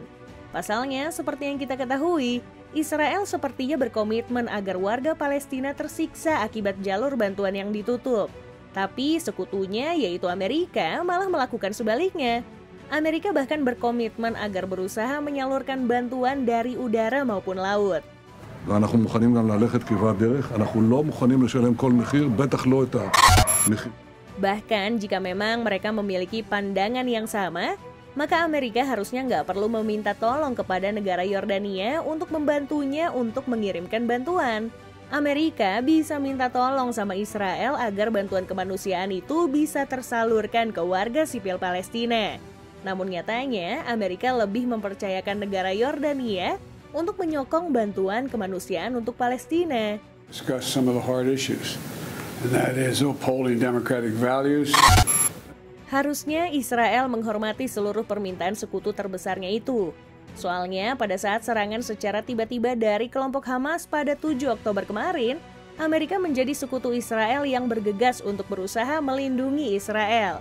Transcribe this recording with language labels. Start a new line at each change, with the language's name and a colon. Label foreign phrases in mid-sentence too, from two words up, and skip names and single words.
Indonesian: Pasalnya, seperti yang kita ketahui, Israel sepertinya berkomitmen agar warga Palestina tersiksa akibat jalur bantuan yang ditutup. Tapi sekutunya, yaitu Amerika, malah melakukan sebaliknya. Amerika bahkan berkomitmen agar berusaha menyalurkan bantuan dari udara maupun laut.
Hebrew: ואנחנו מוכנים גם ללכת כברת דרך, אנחנו לא מוכנים לשלם כל מחיר, בטח לא את המחיר.
Indonesian: Bahkan jika memang mereka memiliki pandangan yang sama, maka Amerika harusnya nggak perlu meminta tolong kepada negara Yordania untuk membantunya untuk mengirimkan bantuan. Amerika bisa minta tolong sama Israel agar bantuan kemanusiaan itu bisa tersalurkan ke warga sipil Palestina. Namun nyatanya, Amerika lebih mempercayakan negara Yordania untuk menyokong bantuan kemanusiaan untuk Palestina.
English: Discuss some of the hard issues, and that is upholding democratic values.
Indonesian: Harusnya Israel menghormati seluruh permintaan sekutu terbesarnya itu. Soalnya pada saat serangan secara tiba-tiba dari kelompok Hamas pada 7 Oktober kemarin, Amerika menjadi sekutu Israel yang bergegas untuk berusaha melindungi Israel.